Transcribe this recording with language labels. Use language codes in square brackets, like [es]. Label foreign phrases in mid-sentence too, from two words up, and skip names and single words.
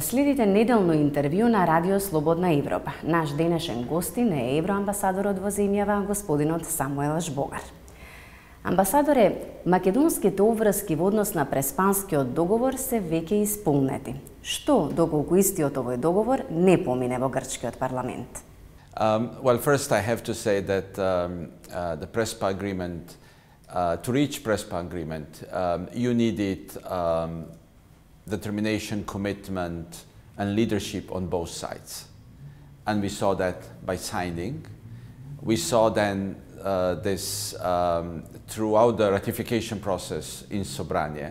[mk] Следите неделно интервју на Радио Слободна Европа. Наш денешен гостин е евроамбасадорот во земјава, господинот Самуел Жбогар. Амбасадоре, македонските обврски во однос на Преспанскиот договор се веќе исполнети. Што доколку истиот овој договор не помине во Грчкиот парламент? [en] Well, first I have to say that the Prespa agreement, to reach Prespa agreement, you needed determination, commitment, and leadership on both sides. And we saw that by signing. We saw then this throughout the ratification process in Sobranie.